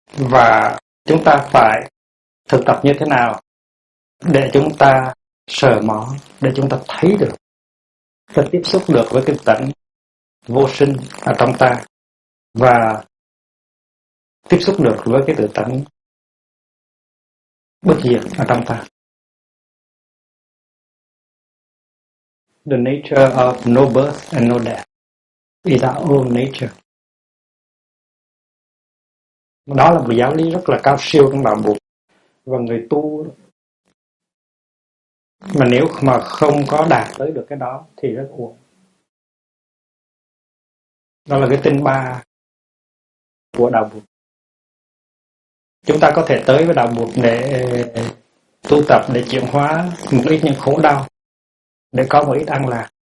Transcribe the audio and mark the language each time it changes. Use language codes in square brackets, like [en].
[vi] Và chúng ta phải thực tập như thế nào để chúng ta sờ mó, để chúng ta thấy được, để tiếp xúc được với tự tánh vô sinh ở trong ta, và tiếp xúc được với cái tự tánh bất diệt ở trong ta. [en] The nature of no birth and no death is our own nature. [vi] Đó là một giáo lý rất là cao siêu trong đạo Phật và người tu. Mà nếu mà không có đạt tới được cái đó thì rất uổng. Đó là cái tinh ba của đạo Phật. Chúng ta có thể tới với đạo Phật để tu tập, để chuyển hóa một ít những khổ đau, để có một ít an lạc.